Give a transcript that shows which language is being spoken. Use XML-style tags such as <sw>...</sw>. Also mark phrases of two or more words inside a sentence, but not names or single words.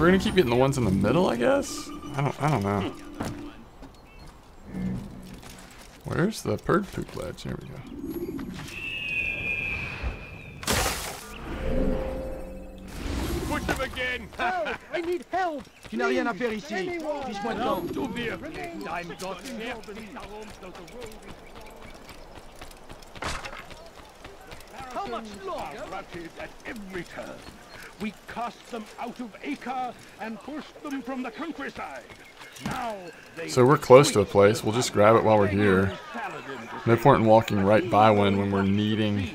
<en>We're gonna keep getting the ones in the middle, I guess? I don't know. Where's the bird poop ledge? There we go. Push him again. Help! I need help!</en> <fr>Tu n'as rien à faire ici.</fr> <en>Anyone!</en> <fr>Fiche-moi de</fr> <de>Glaubst</de> <fr>camp.</fr> <de>du wirklich, dein Gott schert sich darum, dass</de> <en>the world How much longer? routed at every turn. We cast them out of Acre and pushed them from the countryside. Now they So we're close to a place. We'll just grab it while we're here. No point in walking right by one when we're needing</en>